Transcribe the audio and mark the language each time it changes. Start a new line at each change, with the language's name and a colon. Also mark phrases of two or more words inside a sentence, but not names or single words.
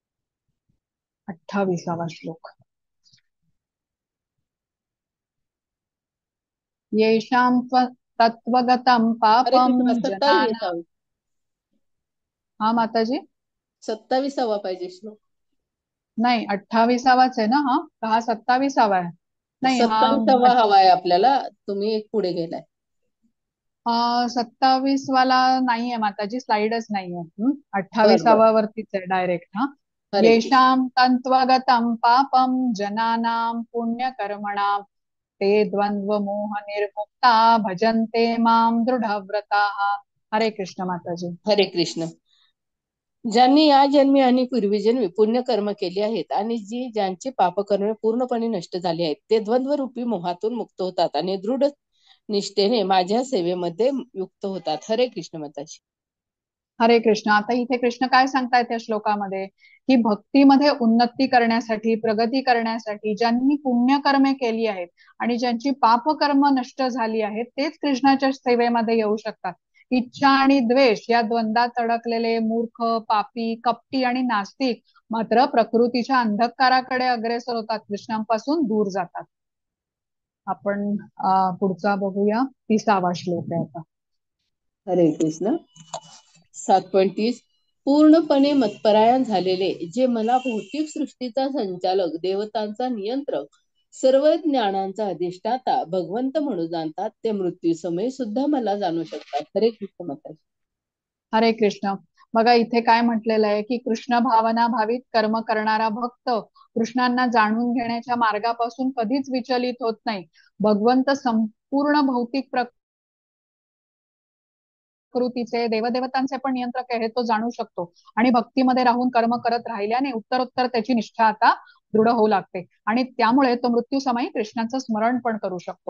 Marathi: अठ्ठावीसावा श्लोक.
Sanskrit: येषां तत्त्वगतं हरे पापं कृष्ण, जनाना।
Marathi: 27. हा माताजी. 27वा पाहिजे श्लोक. नाही, 28वाच आहे ना हा? का हा 27वा आहे? नाही हा 27वा हवा आहे आपल्याला, तुम्ही एक पुढे गेलाय. 27 वाला नाहीये माताजी, स्लाइडच नाहीये. बर बर. 28वा वरतीच आहे डायरेक्ट. हा. हरे कृष्ण.
Sanskrit: येषां तन्त्वगतं पापं जनानां पुण्यकर्मणां ते द्वंद्व मोह निर्मुक्ता भजन्ते मां दृढव्रताः.
Marathi: हरे कृष्ण माताजी. हरे कृष्ण. ज्यांनी या जन्मी आणि पूर्वी जन्मी पुण्यकर्म केली आहेत आणि ज्यांची पापकर्मे पूर्णपणे नष्ट झाली आहेत, ते द्वंद्वरूपी मोहातून मुक्त होतात आणि दृढ निष्ठेने माझ्या सेवेमध्ये युक्त होतात. हरे कृष्ण माताजी. हरे कृष्ण. आता इथे कृष्ण काय सांगतायत या श्लोकामध्ये, की भक्तीमध्ये उन्नती करण्यासाठी, प्रगती करण्यासाठी ज्यांनी पुण्यकर्मे केली आहेत आणि ज्यांची पापकर्म नष्ट झाली आहेत, तेच कृष्णाच्या सेवेमध्ये येऊ शकतात. इच्छा आणि द्वेष या द्वंद्वात अडकलेले मूर्ख, पापी, कपटी आणि नास्तिक मात्र प्रकृतीच्या अंधकाराकडे अग्रेसर होतात, कृष्णांपासून दूर जातात. आपण पुढचा बघूया. 30वा श्लोक आहे आता. हरे कृष्ण. 7.30. पूर्णपणे मतपरायण झालेले जे मला भौतिक सृष्टीचा संचालक, देवतांचा नियंत्रक, सर्व ज्ञानांचा अधिष्ठाता भगवंत म्हणून जाणतात, ते मृत्यू समय सुद्धा मला जाणू शकतात. हरे कृष्ण माताजी. हरे कृष्ण. बघा इथे काय म्हटलेलं आहे, की कृष्ण भावना भावित कर्म करणारा भक्त कृष्णांना जाणून घेण्याच्या मार्गापासून कधीच विचलित होत नाही. भगवंत संपूर्ण भौतिक प्रकृतीचे, देवदेवतांचे पण नियंत्रक आहे हे तो जाणू शकतो आणि भक्तीमध्ये राहून कर्म करत राहिल्याने उत्तरोत्तर त्याची निष्ठा आता दृढ होऊ लागते आणि त्यामुळे तो मृत्यू समयी कृष्णाचं स्मरण पण करू शकतो.